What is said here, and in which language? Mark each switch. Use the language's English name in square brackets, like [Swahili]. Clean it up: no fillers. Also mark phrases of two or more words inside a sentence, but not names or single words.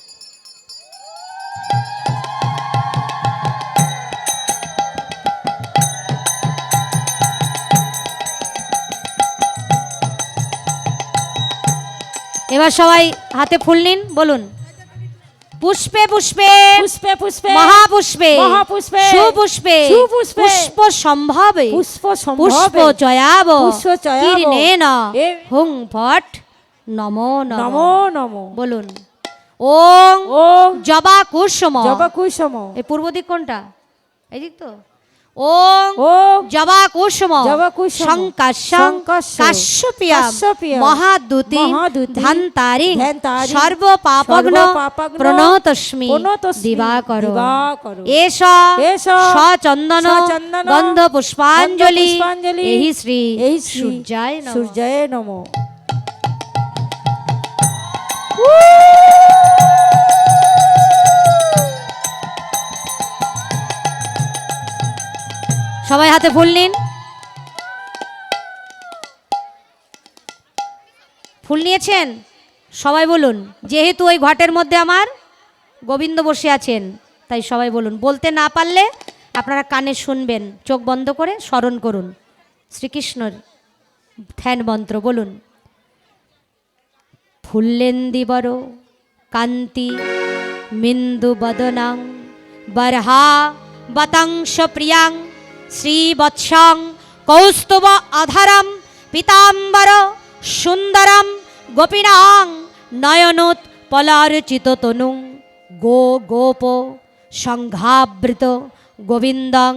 [Bangla] এবার সবাই হাতে ফুল নিন। [Sanskrit] বলুন, পুষ্পে পুষ্পে পুষ্পে পুষ্পে মহাপুষ্পে মহাপুষ্পে সুপুষ্পে সুপুষ্পে পুষ্প সম্ভাবে পুষ্প পুষ্প সম্ভাবে চয়াব পুষ্প চয়াব কীর্ণেন এ- হুং ফট নমো নমঃ। নমো নমো। বলুন, ওং ওম জবা কুসুম। জবা কুসুম [Bangla] এই পূর্ব দিক কোনটা? এই দিক তো। ওং [Sanskrit] ওম জবাকুসুম জবাকুসুম সংকাশ্যং সংকাশ্য কাশ্যপিয়াম কাশ্যপিয়াম মহাদুতি মহাদূতি ধান্তারিং ধান্তারিং সর্বপাপগ্ন সর্বপাপগ্ন প্রণতস্মি প্রণতস্মি দিবাকর দিবাকর এষ এষ সচন্দন সচন্দন গন্ধ পুষ্পাঞ্জলি গন্ধ পুষ্পাঞ্জলি এই শ্রী এই শ্রী সূর্যায় নমঃ। সূর্যায় নমঃ। [Bangla] সবাই হাতে ফুল নিন। ফুল নিয়েছেন? সবাই বলুন, যেহেতু ওই ঘটের মধ্যে আমার গোবিন্দ বসে আছেন, তাই সবাই বলুন। বলতে না পারলে আপনারা কানে শুনবেন, চোখ বন্ধ করে স্মরণ করুন শ্রীকৃষ্ণর ধ্যান মন্ত্র। বলুন, [Sanskrit] ফুল্লেন্দিবর কান্তি মিন্দু বদনাং বরহা বতংশ প্রিয়াং শ্রীবৎসং কৌস্তুভ আধারম পীতাম্বর সুন্দরম গোপীনাং নয়নোৎ পলারচিত তনু গো গোপ সংঘাবৃত গোবিন্দং